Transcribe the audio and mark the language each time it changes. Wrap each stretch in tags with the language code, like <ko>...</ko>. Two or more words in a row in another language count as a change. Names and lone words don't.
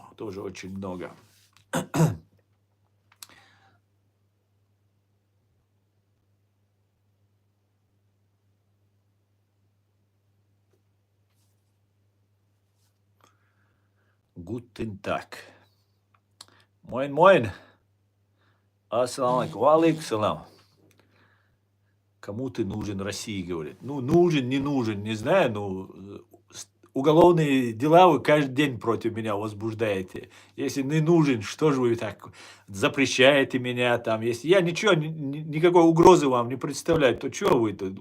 <ru>Тоже очень много.</ru> <de>Guten Tag.</de> <ar>Моин. السلام عليكم. وعليكم سلام.</ar> <ru>Кому ты нужен России, говорит. Ну, нужен, не знаю, ну, уголовные дела вы каждый день против меня возбуждаете. Если не нужен, что же вы так запрещаете меня там? Если я ничего, никакой угрозы вам не представляю, то что вы тут?</ru>